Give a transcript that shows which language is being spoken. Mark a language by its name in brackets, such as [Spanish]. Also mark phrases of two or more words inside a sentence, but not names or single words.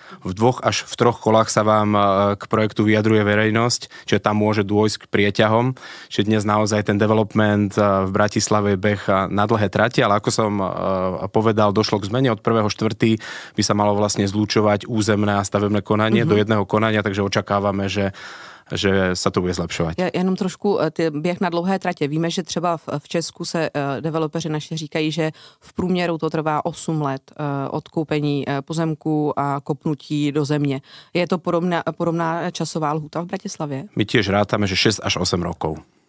[Slovak] V 2 až v 3 kolách sa vám k projektu vyjadruje verejnosť, čiže tam môže dôjsť k prieťahom. Čiže dnes naozaj ten development v Bratislave beh na dlhé trate, ale ako som povedal, došlo k zmene. Od 1.4. by sa malo vlastne zlúčovať územné a stavebné konanie do jedného konania, takže očakávame, že sa to bude zlepšovat. [Czech] Já jenom trošku běh na dlouhé tratě. Víme, že třeba v Česku se developeři naši říkají, že v průměru to trvá 8 let od koupení pozemku a kopnutí do země. Je to podobná časová lhůta v Bratislavě? [Slovak] My tiež rátame, že 6 až 8 rokov.